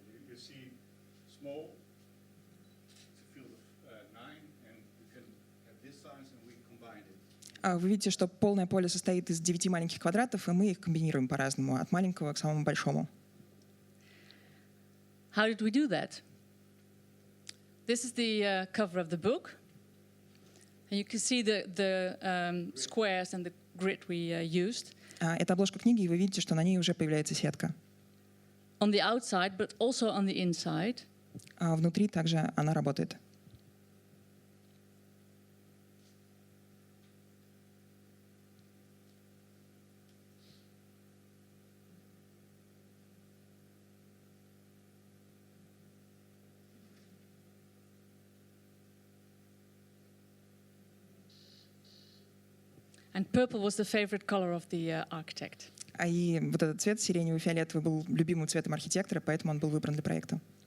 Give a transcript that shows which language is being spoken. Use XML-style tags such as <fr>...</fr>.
<en>You see small, it's a field of 9, and you can have this size, and we combine it.</en> <ru>Вы видите, что полное поле состоит из 9 маленьких квадратов, и мы их комбинируем по-разному, от маленького к самому большому.</ru> <en>How did we do that? This is the cover of the book. And you can see the squares and the grid we used.</en> <ru>Это обложка книги, и вы видите, что на ней уже появляется сетка.</ru> <en>On the outside, but also on the inside.</en> <ru>Внутри также она работает.</ru> <en>And purple was the favorite color of the architect.</en> <ru>И вот этот цвет, сиреневый, фиолетовый, был любимым цветом архитектора, поэтому он был выбран для проекта.</ru>